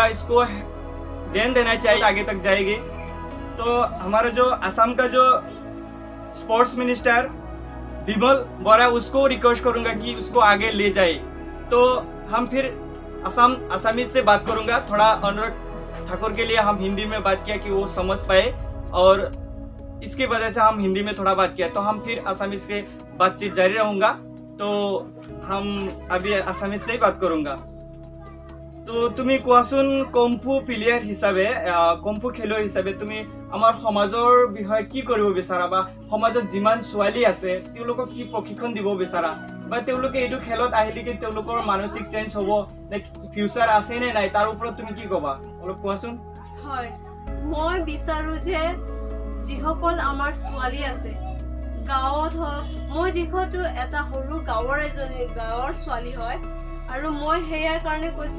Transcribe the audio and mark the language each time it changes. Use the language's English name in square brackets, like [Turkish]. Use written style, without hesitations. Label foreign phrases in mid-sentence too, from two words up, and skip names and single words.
[Hindi] इसको ध्यान देना चाहिए आगे तक जाएगी तो हमारा जो असम का जो [English] sports minister [Hindi] विमल बोरा उसको रिक्वेस्ट करूंगा कि उसको आगे ले जाए तो हम फिर असमीज से बात करूंगा थोड़ा अनुराग ठाकुर के लिए हम हिंदी में बात किया कि वो समझ पाए और इसकी वजह से हम हिंदी में थोड़ा बात किया तो हम फिर असमीज के बातचीत जारी रहूंगा तो हम अभी असमीज से ही बात करूंगा [Assamese] তো তুমি কোৱাচোন [English] kung fu player [Assamese] হিচাপে কুংফু খেলুৱৈ হিচাপে তুমি আমাৰ সমাজৰ বিষয়ে কি কৰিব বিচাৰা বা সমাজত যিমান ছোৱালী আছে তেওঁলোকক কি প্ৰশিক্ষণ দিব বিচাৰা বা তেওঁলোকে এইটো খেলত আহিলে কি তেওঁলোকৰ মানসিক চেঞ্জ হ'ব নে ফিউচাৰ আছে নে নাই তাৰ ওপৰত তুমি কি ক'বা অলপ কোৱাচোন হয় মই বিচাৰো যে যিসকল আমাৰ ছোৱালী আছে গাঁৱত হওক মই যিহেতু এটা সৰু গাঁৱৰ ছোৱালী হয় আৰু মই হেয়াৰ কাৰণে কৈছো